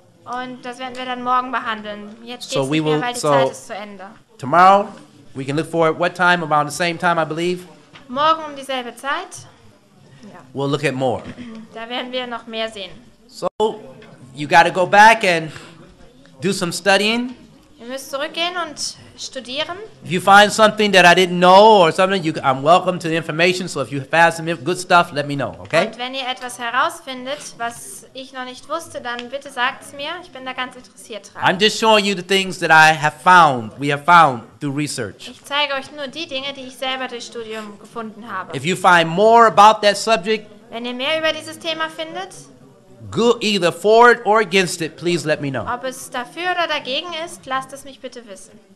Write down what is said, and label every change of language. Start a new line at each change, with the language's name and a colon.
German: Und das werden wir dann morgen behandeln. Jetzt
English: So
German: geht's
English: we
German: nicht mehr,
English: will-
German: weil die
English: so-
German: Zeit ist zu Ende.
English: Tomorrow, we can look for it. What time? Around the same time, I believe.
German: Morgen um dieselbe Zeit,
English: We'll look at more.
German: da werden wir noch mehr sehen.
English: So you got to go back and do some studying.
German: Ihr müsst zurückgehen und studieren.
English: If you find something that I didn't know or something, I'm welcome to the information. So if you find some good stuff, let me know, okay?
German: Und wenn ihr etwas herausfindet, was ich noch nicht wusste, dann bitte sagt es mir. Ich bin da ganz interessiert dran.
English: I'm just showing you the things that I have found, we have found through research.
German: Ich zeige euch nur die Dinge, die ich selber durch Studium gefunden habe.
English: If you find more about that subject,
German: Wenn ihr mehr über dieses Thema findet,
English: good, either for it or against it, please let me know.
German: ob es dafür oder dagegen ist, lasst es mich bitte wissen.